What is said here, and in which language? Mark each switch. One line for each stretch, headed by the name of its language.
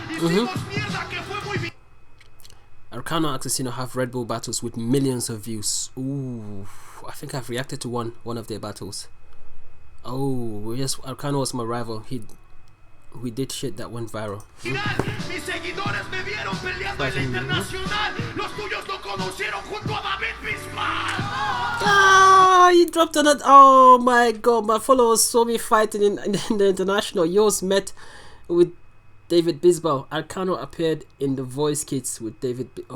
Spanish: Hicimos mierda que fue muy bien.
English: ACZINO and ACZINO have Red Bull battles with millions of views. Ooh, I think I've reacted to one of their battles. Oh, yes, ACZINO was my rival. We did shit that went viral.
Spanish: Mis seguidores me vieron peleando en la internacional. Los tuyos lo conocieron junto a David Bisbal.
English: Ah, he dropped on it. Oh my god, my followers saw me fighting in the international. Yours met with David Bisbal. ACZINO appeared in the voice kits with David.